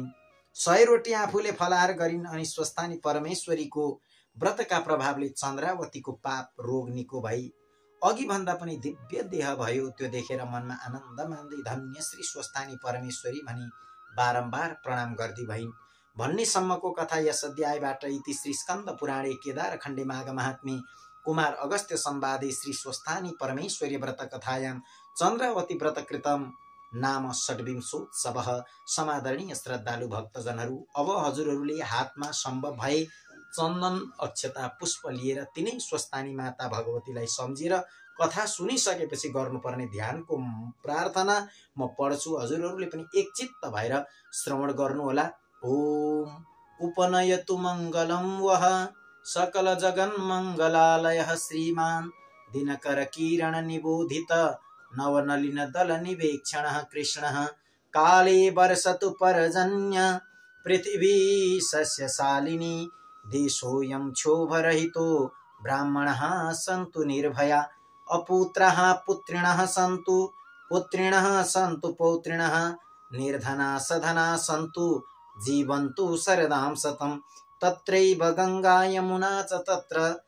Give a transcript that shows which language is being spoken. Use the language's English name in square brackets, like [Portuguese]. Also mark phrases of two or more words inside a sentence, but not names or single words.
[Nepali] 100 रोटी आफूले फलाहार गरिन् अनि स्वस्थानी परमेश्वरीको व्रतका प्रभावले चन्द्रावतीको पाप रोग निको भई अघि भन्दा पनि दिव्य देह भयो। त्यो देखेर मनमा आनन्द मान्दै धन्य श्री स्वस्थानी परमेश्वरी भनी बारम्बार प्रणाम गर्दी भइन् भन्ने सम्मको कथा यस अध्यायबाट [Sanskrit] इति श्री स्कन्द पुराणे केदार खण्डे माघ महात्म्ये कुमार अगस्त्य संवादे श्री स्वस्थानी परमेश्वरी व्रत कथायां चन्द्रावती व्रत कृतम नाम षड्विंशोत्सवः। [Nepali] समादरणीय श्रद्धालु भक्तजनहरू, अब हजुरहरूले हातमा सम्भव भए चन्दन अक्षता पुष्प लिएर तिनै स्वस्थानी माता भगवतीलाई सम्झेर कथा सुनिसकेपछि गर्नुपर्ने ध्यानको प्रार्थना म पढ्छु। हजुरहरूले पनि एकचित्त भएर श्रवण गर्नुहोला। [Sanskrit] ओम उपनयतु मङ्गलं वः सकल जगन् मङ्गलालयः श्रीमान् दिनकर किरण निबोधित नवनलिन दल निवेक्षणः कृष्णः काले वर्षतु पर्जन्य पृथिवी सस्यशालिनी देशोऽयं क्षोभरहितो ब्राह्मणः सन्तु निर्भया अपुत्रः पुत्रिणः सन्तु पुत्रिणः सन्तु पौत्रिणः निर्धना सधना सन्तु जीवन्तु शरदां शतं तत्रैव गंगा यमुना च तत्र